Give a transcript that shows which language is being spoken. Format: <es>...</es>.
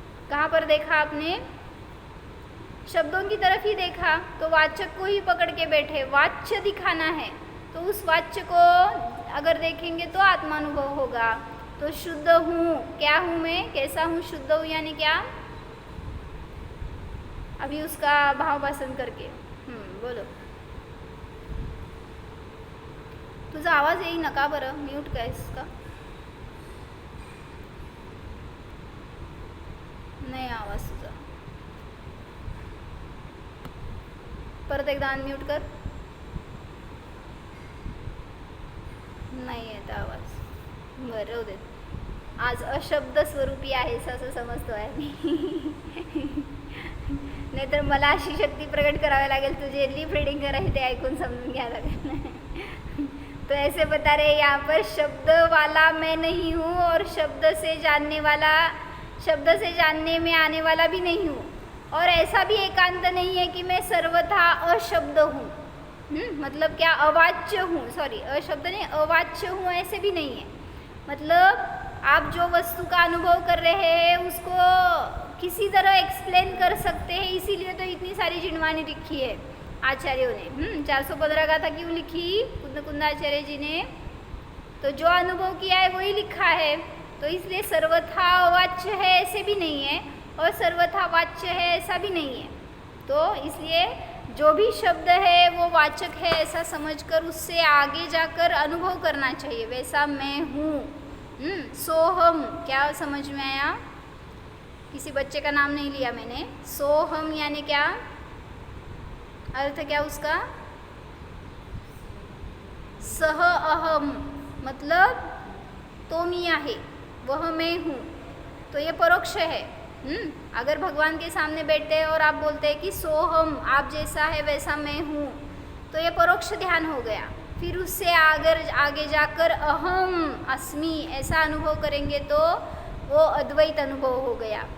<hi>कहाँ पर देखा आपने? शब्दों की तरफ ही देखा, तो वाचक को ही पकड़ के बैठे, वाच्य दिखाना है, तो उस वाच्य को अगर देखेंगे तो आत्मानुभव होगा। तो शुद्ध हूँ, क्या हूँ मैं, कैसा हूँ? शुद्ध हूँ यानी क्या? अभी उसका भाव भाषण करके बोलो।</hi> <mr>तुझा आवाज येई नका बरं, म्यूट काय इसका? नाही आवाज तुझा, परत एकदा अनम्यूट कर. नाही येत आवाज. बरं राहू दे. आज अशब्द स्वरूपी आहेस असं समजतो आहे मी. नाहीतर मला अशी शक्ती प्रकट करावी लागेल, तुझे लिप रीडिंग करायची ते ऐकून समजून घ्यायला लागेल.</mr> <hi>तो ऐसे बता रहे यहाँ पर शब्द वाला मैं नहीं हूँ और शब्द से जानने वाला, शब्द से जानने में आने वाला भी नहीं हूँ, और ऐसा भी एकांत नहीं है कि मैं सर्वथा अशब्द हूँ. मतलब क्या? अवाच्य हूँ, सॉरी अशब्द नहीं, अवाच्य हूँ ऐसे भी नहीं है. मतलब आप जो वस्तु का अनुभव कर रहे हैं उसको किसी तरह एक्सप्लेन कर सकते हैं, इसीलिए तो इतनी सारी जिनवानी लिखी है आचार्यों ने. 415 गाथा क्यों लिखी कुंदाचार्य जी ने? तो जो अनुभव किया है वही लिखा है. तो इसलिए सर्वथा अवाच्य है ऐसे भी नहीं है और सर्वथा वाच्य है ऐसा भी नहीं है. तो इसलिए जो भी शब्द है वो वाचक है ऐसा समझकर उससे आगे जाकर अनुभव करना चाहिए. वैसा मैं हूँ, सोहम, क्या समझ में आया? किसी बच्चे का नाम नहीं लिया मैंने. सोहम यानी क्या अर्थ, क्या उसका? सह अहम, मतलब</hi> <mr>तो मी आहे,</mr> <hi>वह मैं हूँ. तो ये परोक्ष है. अगर भगवान के सामने बैठते हैं और आप बोलते हैं कि सोहम, आप जैसा है वैसा मैं हूँ, तो ये परोक्ष ध्यान हो गया. फिर उससे आगे जाकर अहम अस्मि ऐसा अनुभव करेंगे तो वो अद्वैत अनुभव हो गया.</hi>